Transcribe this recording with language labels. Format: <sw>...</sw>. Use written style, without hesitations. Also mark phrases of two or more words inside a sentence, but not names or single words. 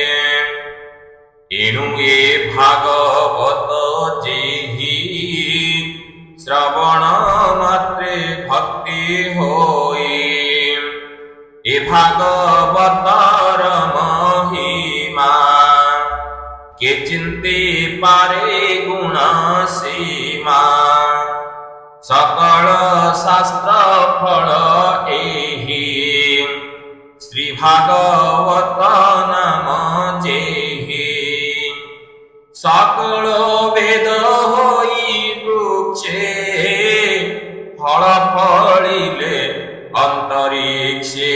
<or>ଏଣୁ ଏ ଭାଗବତ ଯେହି ଶ୍ରବଣ ମାତ୍ରେ ଭକ୍ତି ହୋଇ। ଏ ଭାଗବତର ମହିମା କେ ଚିନ୍ତି ପାରେ ଗୁଣ ସୀମା। ସକଳ ଶାସ୍ତ୍ର ଫଳ ଏହି ଶ୍ରୀ ଭାଗବତ ନାମ ଯେହି। ସକଳ ବେଦ ହଇ ବୃକ୍ଷେ ଫଳ ଫଳିଲେ ଅନ୍ତରିକ୍ଷେ।</or>